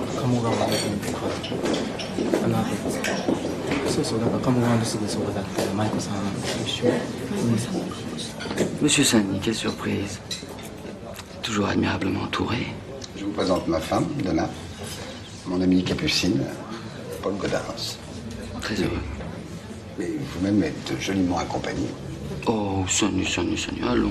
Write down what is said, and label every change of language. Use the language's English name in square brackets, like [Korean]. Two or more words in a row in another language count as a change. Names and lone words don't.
[Japanese] 鴨が悪いとかそうそうだから鴨川のすぐそばだったら舞子さんと一緒に [French] Monsieur Saint-Denis, quelle surprise. Toujours admirablement entouré. Je vous présente ma femme, Donna, mon amie Capucine, Paul Gaudens. Très heureux. Mais vous-même êtes joliment accompagné. Oh, Saint-Denis, allons.